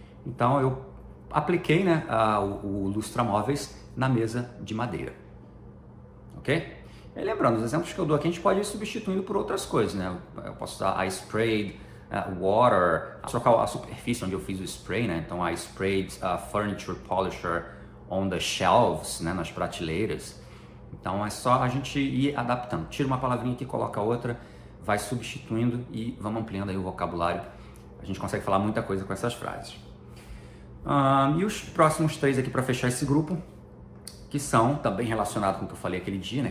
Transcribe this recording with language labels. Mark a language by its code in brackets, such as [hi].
[pt] Então eu apliquei, né, o lustramóveis na mesa de madeira. Ok? E lembrando, os exemplos que eu dou aqui a gente pode ir substituindo por outras coisas, né? Eu posso usar I sprayed water, trocar a superfície onde eu fiz o spray, né? [en] Então I sprayed furniture polisher on the shelves, né? [pt] Nas prateleiras. Então é só a gente ir adaptando. Tira uma palavrinha aqui, coloca outra, vai substituindo e vamos ampliando aí o vocabulário. A gente consegue falar muita coisa com essas frases. E os próximos 3 aqui para fechar esse grupo, que são também relacionados com o que eu falei aquele dia, né?